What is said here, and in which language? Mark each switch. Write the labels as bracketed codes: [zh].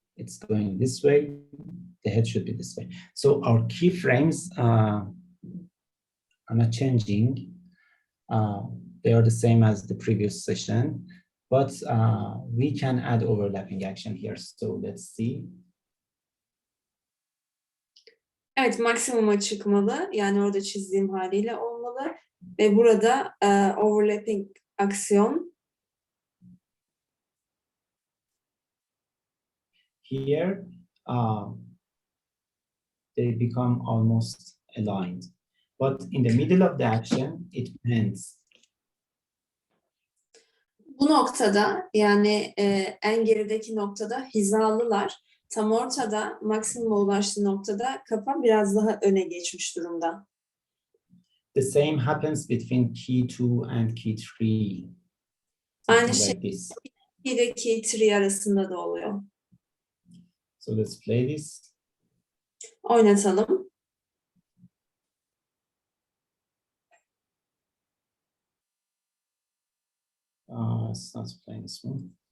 [en] It's going this way. The head should be this way. So our keyframes are not changing. They are the same as the previous session, but we can add overlapping action here. So let's see. [tr] Evet, maksimuma çıkmalı. Yani orada çizdiğim haliyle olmalı. Ve burada overlapping aksiyon. [en] Here, they become almost aligned. But in the middle of the action, it bends. [tr] Bu noktada yani en gerideki noktada hizalılar. Tam ortada maksimuma ulaştığı noktada kafa biraz daha öne geçmiş durumda. [en] The same happens between key 2 and key 3. [tr] Aynı şey [en] like this. [tr] key ile key 3 arasında da oluyor. [en] So let's play this. [tr] Oynatalım. [en] It's not playing smooth.